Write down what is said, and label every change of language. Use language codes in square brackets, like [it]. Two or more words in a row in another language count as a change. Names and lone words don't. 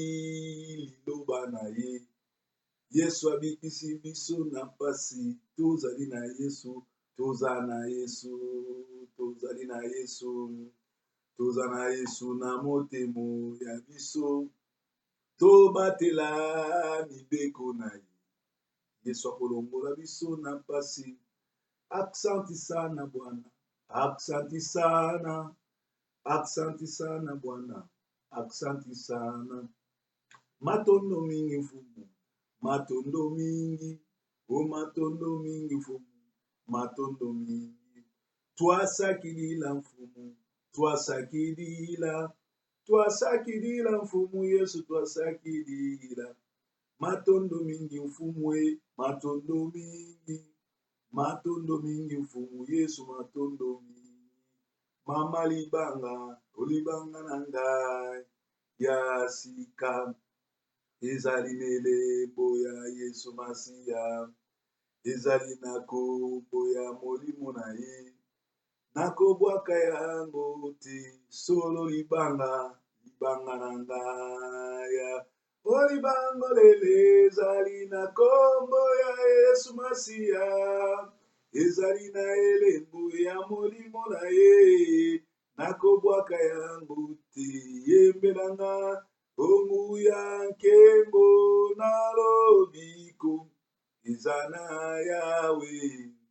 [ln] liloba na ye Yesu abikisi biso na pasi tozali na Yesu toza na Yesu tozali na Yesu toza na Yesu na motema ya biso tobatela mibeko na ye Yesu akolongola biso na pasi [sw] aksanti sana Bwana aksanti sana Bwana aksanti sana [kg] matondo mingi mfumu matondo mingi o matondo mingi mfumu matondo mingi twasakilila mfumu twasakilila mfumu Yesu twasakilila matondo mingi mfumu matondo mingi mfumu Yesu matondo mingi [ln] mama libanga olibanga na ngai ya sika ezali nelembo ya Yesu Masiya ezali na kombo ya molimo na ye nakobwaka yango te solo libanga na ngai olibango lele ezali na kombo ya Yesu Masiya ezali na elembo ya molimo na ye nakobwaka yango te yembelanga ongu ya nkembo na lobiko ezana Yahweh.